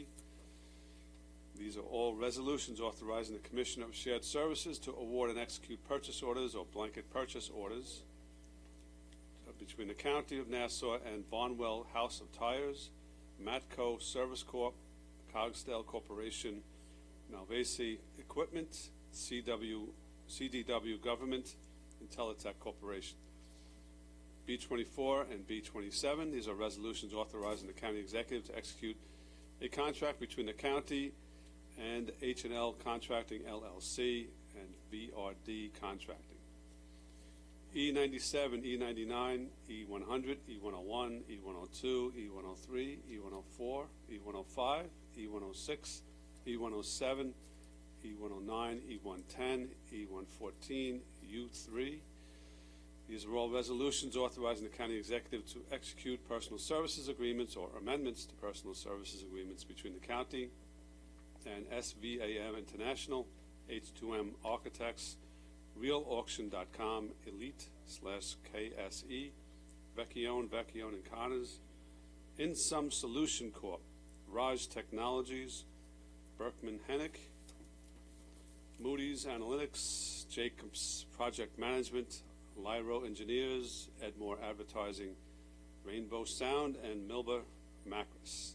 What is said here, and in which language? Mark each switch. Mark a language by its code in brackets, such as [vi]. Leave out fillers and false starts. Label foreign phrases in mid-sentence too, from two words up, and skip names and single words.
[en] These are all resolutions authorizing the Commissioner of Shared Services to award and execute purchase orders or blanket purchase orders between the County of Nassau and Barnwell House of Tires, Matco Service Corp., Cogsdale Corporation, Malvasi Equipment, CDW Government, and Teletech Corporation. B24 and B27, these are resolutions authorizing the county executive to execute a contract between the county and H&L Contracting LLC and VRD Contracting. E97, E99, E100, E101, E102, E103, E104, E105, E106, E107, E109, E110, E114, U3. These are all resolutions authorizing the county executive to execute personal services agreements or amendments to personal services agreements between the county and SVAM International, H2M Architects, RealAuction.com, Elite/KSE, Vecchione and Connors, InSum Solution Corp., Raj Technologies, Berkman Hennick, Moody's Analytics, Jacobs Project Management, Lyro Engineers, Edmore Advertising, Rainbow Sound, and Milber Macris.